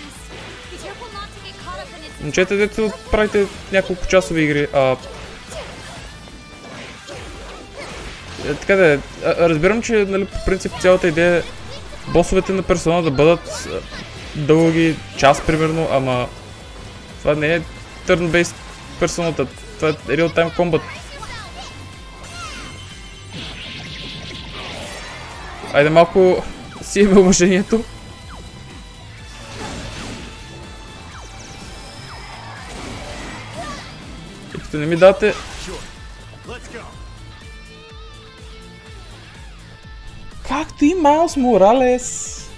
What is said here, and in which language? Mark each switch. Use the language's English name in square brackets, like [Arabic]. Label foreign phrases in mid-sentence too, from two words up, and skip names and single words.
[Bulgarian] Момчета, дето правите няколко часови игри, така да е, разбирам, че нали, по принцип цялата идея е босовете на персона да бъдат дълги, час примерно, ама това не е [English] turn-based персоната, [Bulgarian] това е [English] real-time combat. [Bulgarian] Айде малко си имаме уважението. И като не ми дате... Както и Майлс Моралес.